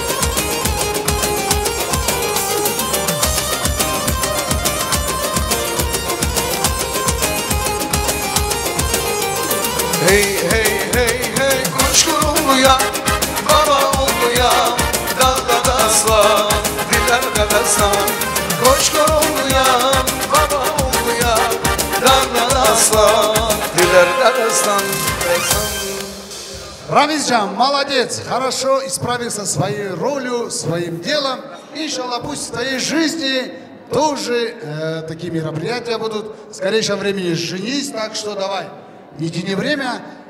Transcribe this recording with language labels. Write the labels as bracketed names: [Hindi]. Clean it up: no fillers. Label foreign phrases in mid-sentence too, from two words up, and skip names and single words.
[Turkish] Hey, kuş kuruluya, baba oluya, dağda aslan, dillerde destan. Kuş kuruluya, baba oluya, dağda aslan, dillerde destan. [Russian] Рамизжан, молодец, хорошо исправился своей ролью, своим делом. Иншаллах, пусть в твоей жизни тоже такие мероприятия будут. В скорейшем времени женись, так что давай, не тяни время.